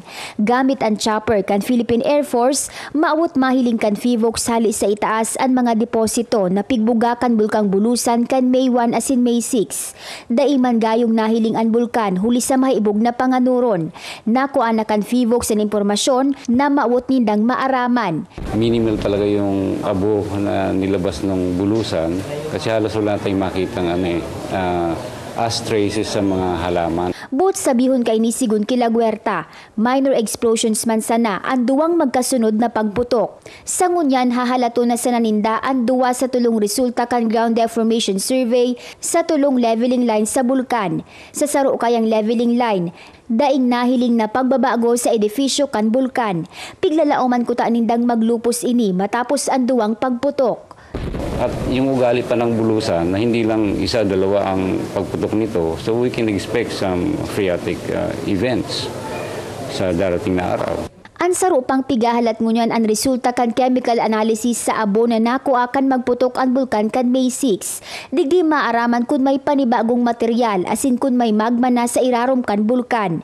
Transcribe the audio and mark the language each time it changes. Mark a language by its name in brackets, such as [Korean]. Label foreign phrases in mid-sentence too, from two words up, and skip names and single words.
[Bikol] Gamit ang chopper kan Philippine Air Force, maawot mahiling kan FIVOX hali sa itaas ang mga deposito na pigbugakan Bulkang Bulusan kan May 1 asin May 6. Daiman gayong nahiling ang bulkan huli sa mahiibog na panganuron. Nakuha na kan FIVOX ang impormasyon na maawot nindang maaraman. [Filipino] Minimal talaga yung abo na nilabas ng Bulusan kasi halos wala tayong makitang [English] ash traces [Filipino] sa mga halaman. [Bikol] But sabihon kay ni Sigun Kilagwerta, [English] minor explosions [Bikol] man sana ang duwang magkasunod na pagputok. Sa ngunyan hahalato na sa naninda ang duwa sa tulong resulta kan [English] ground deformation survey [Bikol] sa tulong [English] leveling line [Bikol] sa bulkan. Sa saro kayang [English] leveling line, [Bikol] daing nahiling na pagbabago sa edifisyo kan bulkan. Piglalauman ko ta nindang maglupos ini matapos ang duwang pagputok. [Filipino] At yung ugali pa ng Bulusan na hindi lang isa, dalawa ang pagputok nito, [English] so we can expect some phreatic events [Filipino] sa darating na araw. [Bikol] Ang saro pang pigahalat ngunyan ang resulta kan [English] chemical analysis [Bikol] sa abo na nakuha kan magputok ang bulkan kan May 6. Digdi maaraman kun may panibagong material asin kun may magma na sa irarom kan bulkan.